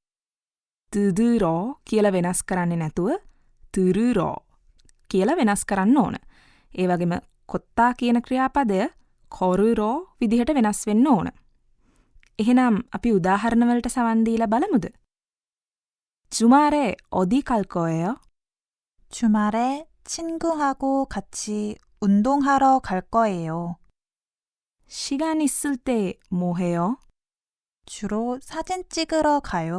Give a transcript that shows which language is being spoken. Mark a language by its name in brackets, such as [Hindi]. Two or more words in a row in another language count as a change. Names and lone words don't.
[Sinhala] තුදුරෝ කියලා වෙනස් කරන්නේ නැතුව තුරුරෝ කියලා වෙනස් කරන්න ඕන. ඒ වගේම කොත්තා කියන ක්‍රියාපදය කොරුරෝ විදිහට වෙනස් වෙන්න ඕන. එහෙනම් අපි උදාහරණ වලට සවන් දීලා බලමුද? [Korean] 주말에 어디 갈 거예요? 주말에 친구하고 같이 운동하러 갈 거예요. 시간 있을 때 뭐 해요? 주로 사진 찍으러 가요.